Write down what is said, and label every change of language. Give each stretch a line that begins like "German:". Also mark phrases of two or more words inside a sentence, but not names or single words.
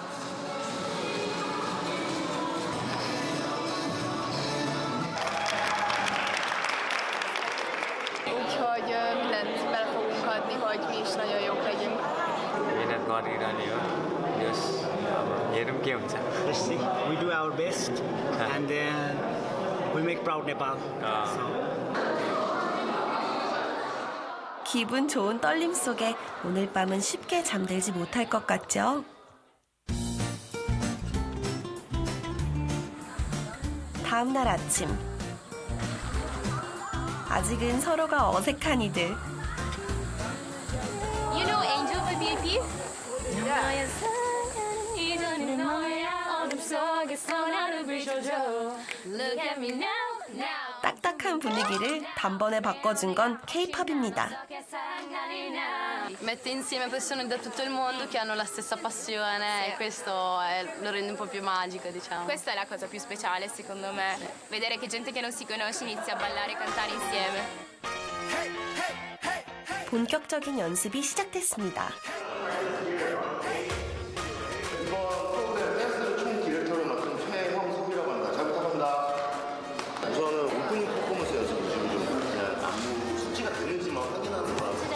Hungarian: Úgyhogy mindent bele fogunk adni, hogy mi is nagyon jók legyünk.
Nepali: मेहनत गरिरहने हो हेरौँ के हुन्छ
English: Let's see. We do our best, and then we make proud Nepal.
Korean: 기분 좋은 떨림 속에 오늘 밤은 쉽게 잠들지 못할 것 같죠? 다음 날 아침. 아직은 서로가 어색한 이들.
English: You know Angel by BAP? Look at me now.
Korean: 딱딱한 분위기를 단번에 ba꿔준 건 K-팝입니다.
Italian: Mette insieme persone da tutto il mondo che hanno la stessa passione e questo lo rende un po' più magico, diciamo. Questa è la cosa più speciale secondo me, vedere che gente che non si conosce inizia a ballare e cantare insieme.
Korean: 본격적인 연습이 시작됐습니다. 프로그램 댄스 총 디렉터를 맡은 최형섭이라고 합니다. 잘 부탁합니다. 우선은 오프닝 퍼포먼스 연습을 지금 좀 그냥 안무 숙지가 되는지만 확인하는 거라서.